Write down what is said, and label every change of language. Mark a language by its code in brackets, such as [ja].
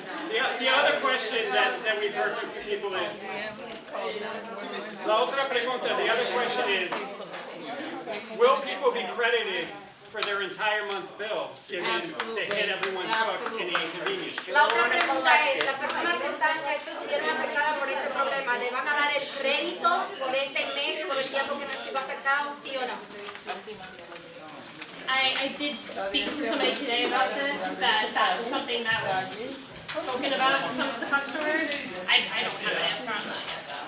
[en] The other question that we've heard from people is, [es] la otra pregunta, [en] the other question is, will people be credited for their entire month's bill, given the hit everyone took and the inconvenience? [es] La otra pregunta es, las personas que estuvieron afectadas por este problema, ¿le van a dar el crédito por este mes, por el tiempo que no han sido afectados, sí o no? [en] I did speak to somebody today about this, that was something that was spoken about to some of the customers. I don't have an answer on that yet.